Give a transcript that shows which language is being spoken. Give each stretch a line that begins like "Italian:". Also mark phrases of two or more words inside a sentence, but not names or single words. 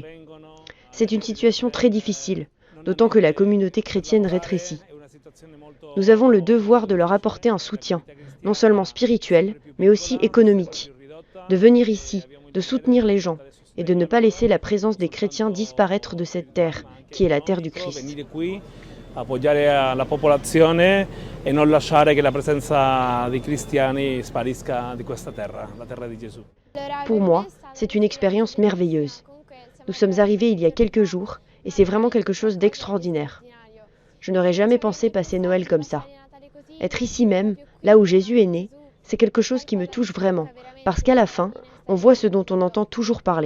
French: C'est une situation très difficile, d'autant que la communauté chrétienne rétrécit. Nous avons le devoir de leur apporter un soutien, non seulement spirituel, mais aussi économique. De venir ici, de soutenir les gens, et de ne pas laisser la présence des chrétiens disparaître de cette terre, qui est la terre du Christ.
Italian: Appoggiare la popolazione e non lasciare che la presenza dei cristiani sparisca di questa terra, la terra di Gesù.
French: Pour moi, c'est une expérience merveilleuse. Nous sommes arrivés il y a quelques jours et c'est vraiment quelque chose d'extraordinaire. Je n'aurais jamais pensé passer Noël comme ça. Être ici même, là où Jésus est né, c'est quelque chose qui me touche vraiment, parce qu'à la fin, on voit ce dont on entend toujours parler.